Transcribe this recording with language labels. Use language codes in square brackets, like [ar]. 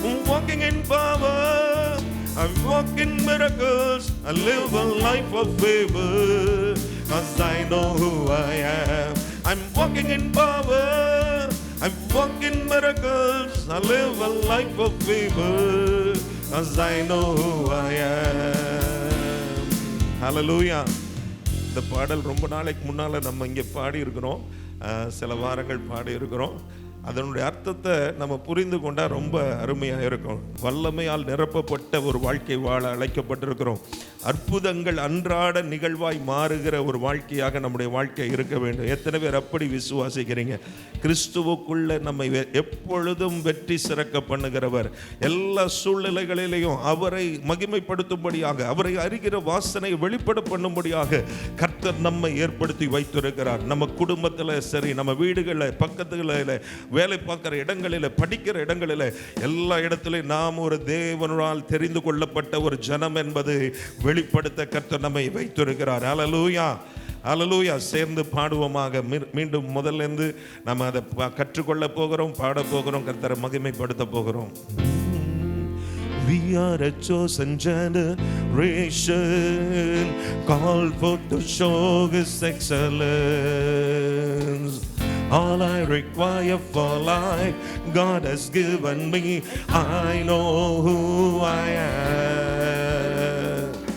[en] Walking in power, I walk in miracles, I live a life of favor, 'cause I know who I am. I'm walking in power, I walk in miracles, I live a life of favor, 'cause I know who I am. Hallelujah. [ta] இந்த பாடல் ரொம்ப நாளைக்கு முன்னால் நம்ம இங்கே பாடி இருக்கிறோம், சில வாரங்கள் பாடி இருக்கிறோம். அதனுடைய அர்த்தத்தை நம்ம புரிந்து கொண்டால் ரொம்ப அருமையாக இருக்கும். வல்லமையால் நிரப்பப்பட்ட ஒரு வாழ்க்கை வாழ அழைக்கப்பட்டிருக்கிறோம். அற்புதங்கள் அன்றாட நிகழ்வாய் மாறுகிற ஒரு வாழ்க்கையாக நம்முடைய வாழ்க்கை இருக்க வேண்டும். எத்தனை பேர் அப்படி விசுவாசிக்கிறீங்க? கிறிஸ்துவுக்குள்ள நம்மை எப்பொழுதும் வெற்றி சிறக்க பண்ணுகிறவர், எல்லா சூழ்நிலைகளிலேயும் அவரை மகிமைப்படுத்தும்படியாக, அவரை அறிகிற வாசனை வெளிப்பட பண்ணும்படியாக கர்த்தர் நம்மை ஏற்படுத்தி வைத்திருக்கிறார். நம்ம குடும்பத்தில் சரி, நம்ம வீடுகளில், பக்கத்துல, வேலை பார்க்கிற இடங்களில், படிக்கிற இடங்களில், எல்லா இடத்திலும் நாம் ஒரு தேவனால் தெரிந்து கொள்ளப்பட்ட ஒரு ஜனம் என்பது வெளிப்படுத்த கர்த்தர் நம்மை வைத்திருக்கிறார். ஹல்லேலூயா, ஹல்லேலூயா. சேர்ந்து பாடுவோமாக. மீண்டும் முதல்ல நம்ம அதை கற்றுக்கொள்ள போகிறோம், பாட போகிறோம், கர்த்தரை மகிமைப்படுத்த போகிறோம். [en] We are a chosen generation, called for to show His excellence. All I require for life God has given me. I know who I am.